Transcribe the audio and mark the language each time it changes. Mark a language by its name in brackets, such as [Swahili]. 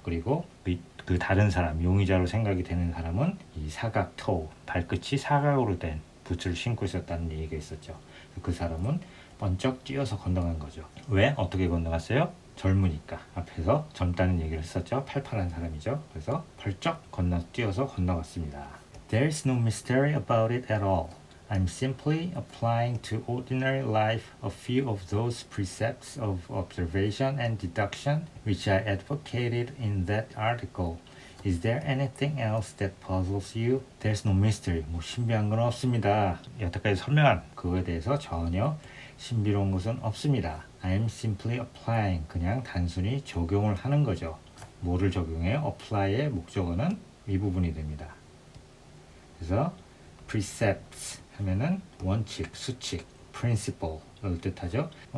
[Korean] 그리고 그 다른 사람, 용의자로 생각이 되는 사람은 이 사각 toe, 발끝이 사각으로 된 부츠를 신고 있었다는 얘기가 있었죠. 그 사람은 번쩍 뛰어서 건너간 거죠. 왜? 어떻게 건너갔어요? 젊으니까. 앞에서 젊다는 얘기를 했었죠. 팔팔한 사람이죠. 그래서 벌쩍 뛰어서 건너갔습니다. [English] There's no mystery about it at all. I'm simply applying to ordinary life a few of those precepts of observation and deduction which I advocated in that article. Is there anything else that puzzles you? There's no mystery. [Korean] 뭐 신비한 건 없습니다. 여태까지 설명한 그거에 대해서 전혀 신비로운 것은 없습니다. [English] I'm simply applying. [Korean] 그냥 단순히 적용을 하는 거죠. 뭐를 적용해요? apply의 목적어는 이 부분이 됩니다. 그래서 precepts 하면은 원칙, 수칙, principle를 뜻하죠.